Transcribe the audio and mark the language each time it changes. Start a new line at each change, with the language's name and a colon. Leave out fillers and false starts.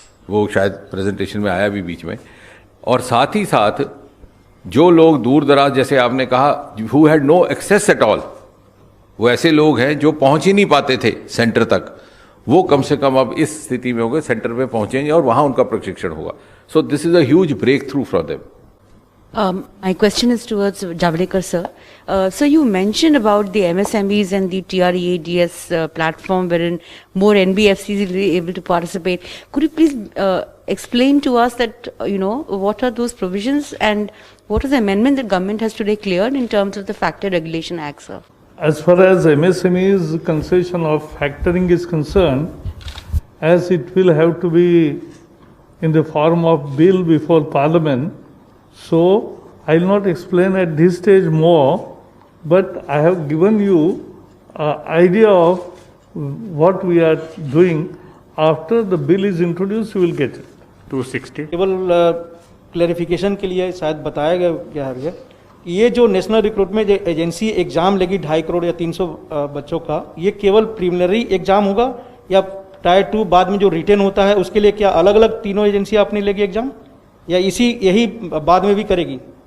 Hindi: वो शायद प्रेजेंटेशन में आया भी बीच में। और साथ ही साथ जो लोग दूर दराज, जैसे आपने कहा,
English: who had no access at all,
Hindi: वो ऐसे लोग हैं जो पहुंच ही नहीं पाते थे सेंटर तक, वो कम से कम अब इस स्थिति में होंगे, सेंटर पे पहुंचेंगे और वहां उनका प्रशिक्षण होगा.
English: So this is a huge breakthrough for them. My question is towards Javadekar sir. So you mentioned about the MSMEs and the TREADS platform wherein more NBFCs will be able to participate. Could you please explain to us that, what are those provisions and what is the amendment that government has today cleared in terms of the Factor Regulation Act, sir? As far as MSME's concession of factoring is concerned, as it will have to be in the form of bill before Parliament, so I will not explain at this stage more, but I have given you an idea of what we are doing. After the bill is introduced, you will get it. 260.
Hindi: केवल clarification के लिए शायद बताया गया है, ये जो national recruitment agency exam लेगी 2.5 करोड़ या 300 बच्चों का, ये केवल प्रीलिमिनरी एग्जाम होगा या टायर 2 बाद में जो रिटेन होता है उसके लिए क्या अलग अलग तीनों एजेंसी अपनी लेगी एग्जाम, या यही बाद में भी करेगी?